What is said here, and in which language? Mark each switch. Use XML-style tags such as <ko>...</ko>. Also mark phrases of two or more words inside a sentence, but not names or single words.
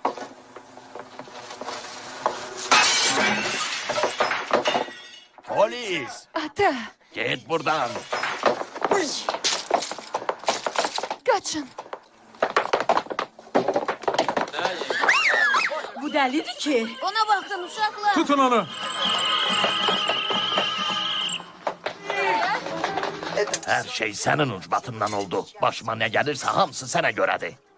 <az>Polis! Ata,</az> <tr>Git buradan.</tr> <az>qaçın. Bu dəlidir ki. Ona baxın, uşaqlar. Tutun onu.</az> <tr>Her şey senin ucbatından oldu. Başıma ne gelirse hamısı sana göredir.</tr>